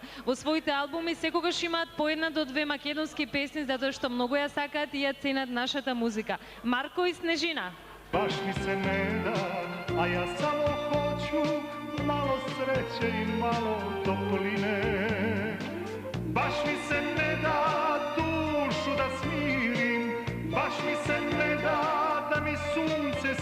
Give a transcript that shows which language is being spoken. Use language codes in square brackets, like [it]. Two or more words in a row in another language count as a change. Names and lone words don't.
[mk] Во своите албуми секогаш имаат по една до две македонски песни, затоа што многу ја сакаат и ја ценат нашата музика. Марко и Снежина. [sr] Баш ми се не да, а ја само хочу мало среće и мало топлине. Баш ми се не да душу да смирим, baš mi se ne da da mi sunce